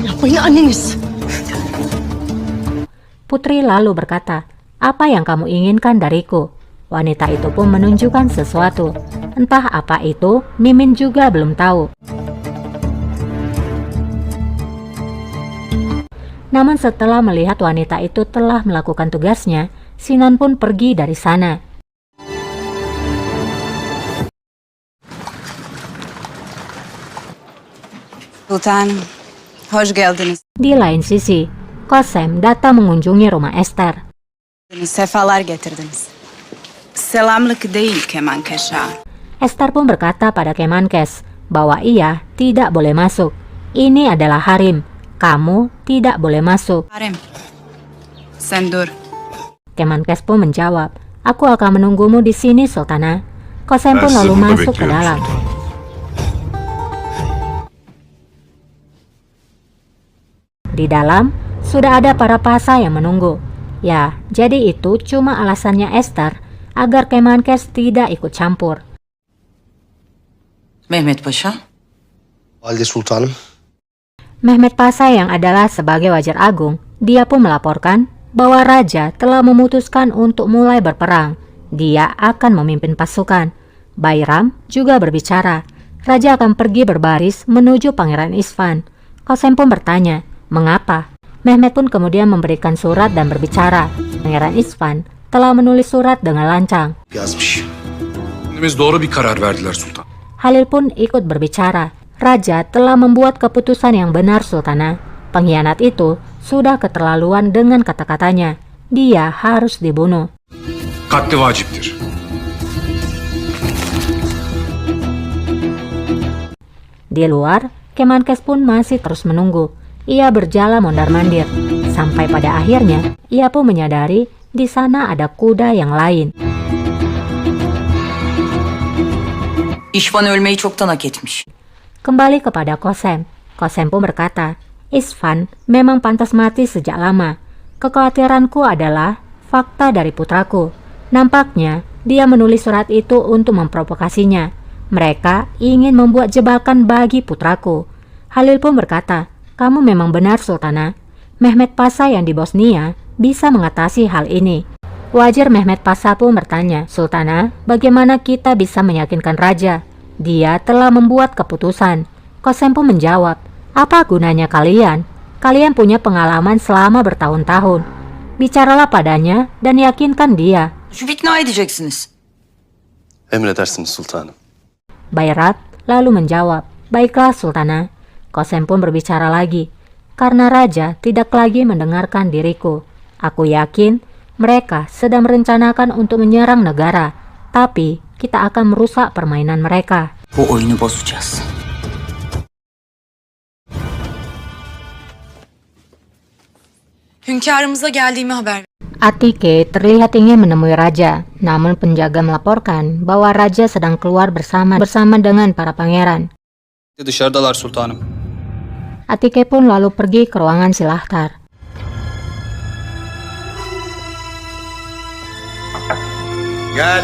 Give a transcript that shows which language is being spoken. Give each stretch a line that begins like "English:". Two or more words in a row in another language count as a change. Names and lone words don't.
Turkish: Sayın anneniz.
Indonesian: Putri lalu berkata, "Apa yang kamu inginkan dariku?" Wanita itu pun menunjukkan sesuatu. Entah apa itu, Mimin juga belum tahu. Namun setelah melihat wanita itu telah melakukan tugasnya, Sinan pun pergi dari sana.
Turkish: Sultan, hoş geldiniz.
Indonesian: Di lain sisi, Kosem datang mengunjungi rumah Esther.
Turkish: Sefalar getirdiniz. Selamlık değil Kemankeş'a.
Indonesian: Esther pun berkata pada Kemenkes bahwa ia tidak boleh masuk. Ini adalah harim. Kamu tidak boleh masuk.
Turkish: Harem. Sen dur.
Indonesian: Kemenkes pun menjawab, "Aku akan menunggumu di sini, Sultana." Kosem pun lalu masuk ke dalam. Di dalam, sudah ada para pasa yang menunggu. Ya, jadi itu cuma alasannya Esther agar Kemenkes tidak ikut campur.
Turkish: Mehmet Paşa. Valide Sultanım.
Indonesian: Mehmet Pasa yang adalah sebagai wajar agung, dia pun melaporkan bahwa raja telah memutuskan untuk mulai berperang. Dia akan memimpin pasukan. Bayram juga berbicara. Raja akan pergi berbaris menuju Pangeran Isfan. Kosem pun bertanya, mengapa? Mehmet pun kemudian memberikan surat dan berbicara. Pangeran Isfan telah menulis surat dengan lancang.
Turkish: Yazmış. Biz doğru bir karar verdiler sultan.
Indonesian: Halil pun ikut berbicara. Raja telah membuat keputusan yang benar, Sultana. Pengkhianat itu sudah keterlaluan dengan kata-katanya. Dia harus dibunuh.
Turkish: Katli vaciptir.
Indonesian: Di luar, Kemenkes pun masih terus menunggu. Ia berjalan mondar-mandir. Sampai pada akhirnya, ia pun menyadari di sana ada kuda yang lain.
Turkish: İşvan ölmeyi çoktan hak etmiş.
Indonesian: Kembali kepada Kosem. Kosem pun berkata, Isfan memang pantas mati sejak lama. Kekhawatiranku adalah fakta dari putraku. Nampaknya dia menulis surat itu untuk memprovokasinya. Mereka ingin membuat jebakan bagi putraku. Halil pun berkata, kamu memang benar, Sultana. Mehmet Pasa yang di Bosnia bisa mengatasi hal ini. Wajar Mehmet Pasa pun bertanya, Sultana, bagaimana kita bisa meyakinkan raja? Dia telah membuat keputusan. Kosem pun menjawab, apa gunanya kalian? Kalian punya pengalaman selama bertahun-tahun. Bicaralah padanya dan yakinkan dia.
Turkish: Şu ikna edeceksiniz. Emredersiniz sultanım.
Indonesian: Bayrat lalu menjawab, baiklah Sultana. Kosem pun berbicara lagi, karena raja tidak lagi mendengarkan diriku. Aku yakin mereka sedang merencanakan untuk menyerang negara, tapi kita akan merusak permainan mereka.
Turkish: Bu oyunu bozacağız. Hünkârımıza geldiğimi haber ver.
Indonesian: Atike terlihat ingin menemui raja, namun penjaga melaporkan bahwa raja sedang keluar bersama dengan para pangeran.
Turkish: Dışarıdalar sultanım.
Indonesian: Atike pun lalu pergi ke ruangan Silahtar.
Turkish: Gel.